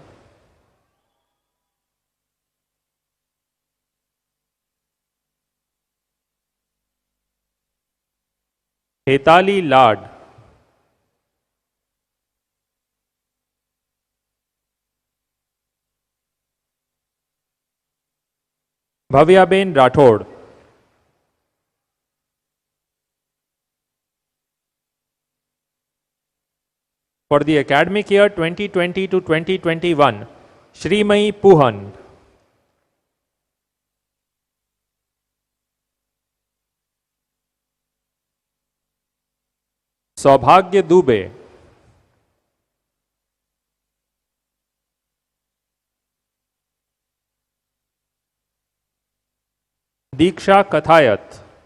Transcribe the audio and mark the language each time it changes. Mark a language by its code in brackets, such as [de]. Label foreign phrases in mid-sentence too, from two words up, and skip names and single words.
[en] हेताली लाड, भव्याबेन राठौड़, for the academic year 2020 to 2021, श्रीमयी पूहन, सौभाग्य दुबे, दीक्षा कथायत,